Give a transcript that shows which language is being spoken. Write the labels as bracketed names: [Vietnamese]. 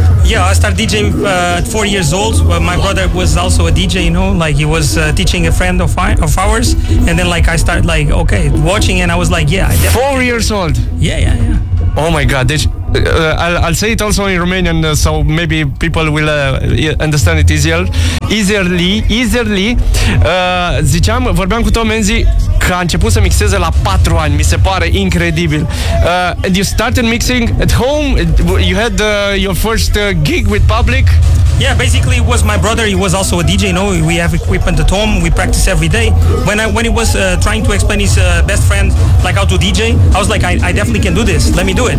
[English] Yeah, I started DJing at 4 years old. My brother was also a DJ, you know, like he was teaching a friend of ours. And then like I started like, okay, watching, and I was like, yeah. 4 years old? Yeah, yeah, yeah. Oh my God. Deci, I'll say it also in Romanian, so maybe people will understand it easily. [Romanian] Ziceam, vorbeam cu Tom Enzi că a început să mixeze la 4 ani. Mi se pare incredibil. [English] And you started mixing at home? You had your first gig with public? Yeah, basically it was my brother. He was also a DJ, you know. We have equipment at home. We practice every day. When he was trying to explain his best friend like how to DJ, I was like, I definitely can do this. Let me do it.